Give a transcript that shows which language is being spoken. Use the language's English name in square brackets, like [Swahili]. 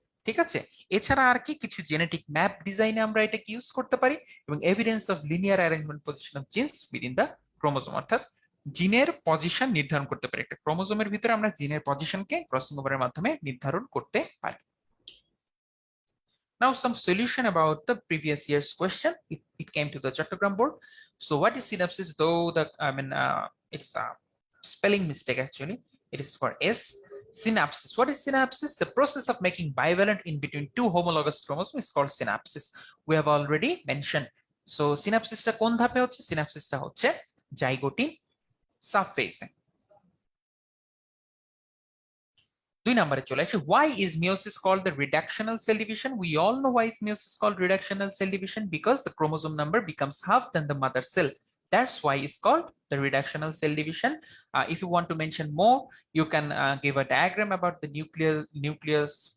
[Bangla] ঠিক আছে, এছাড়া আর কি কিছু জেনেটিক ম্যাপ ডিজাইনে আমরা এটা ইউজ করতে পারি, এবং [English] evidence of linear arrangement position of genes within the chromosome, [Bangla] অর্থাৎ জিনের পজিশন নির্ধারণ করতে পারি। একটা ক্রোমোজোমের ভিতরে আমরা জিনের পজিশনকে ক্রসিং ওভারের মাধ্যমে নির্ধারণ করতে পারি। [English] Now some solution about the previous year's question. It came to the Chattogram board. So what is synapsis? Though the it's a spelling mistake actually. It is for S. Synapsis. What is synapsis? The process of making bivalent in between two homologous chromosomes is called synapsis. We have already mentioned. [Bangla] So synapsis টা কোন ধাপে হচ্ছে? Synapsis টা হচ্ছে zygotene সাবফেজে। 2 নম্বরে চলে আসি, [English] why is meiosis called the reductional cell division? We all know why is meiosis called reductional cell division, because the chromosome number becomes half than the mother cell. That's why it's called the reductional cell division. If you want to mention more, you can give a diagram about the nucleus.